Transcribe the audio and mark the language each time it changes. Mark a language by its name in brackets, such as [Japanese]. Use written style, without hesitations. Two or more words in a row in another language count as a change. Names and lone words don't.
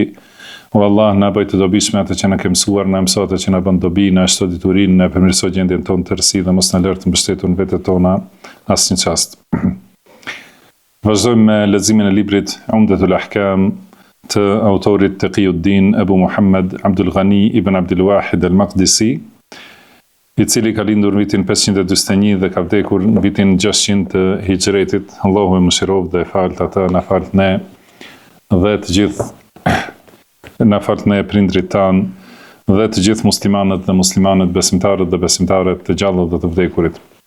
[Albanian] O Allah, na bëj të dobishme atë që na ke mësuar, na mëso atë që na bën dobi, na shto diturinë, na përmirëso gjendjen tonë të rësi dhe mos na lër të mbështetur në vetët tona asnjë çast. Vazhdojmë me leximin e librit Umdatul Ahkam të autorit Taqiyuddin Abu Muhammad Abdul Ghani ibn Abdul Wahid al-Maqdisi, i cili ka lindur në vitin 541 dhe ka vdekur në vitin 600 të Hijretit. Allahu e mëshiroft dhe e falt atë, na falt ne dhe të gjithë, na falt ne prindrit tanë dhe të gjithë muslimanët dhe muslimanët, besimtarët dhe besimtarët, të gjallët dhe të vdekurit.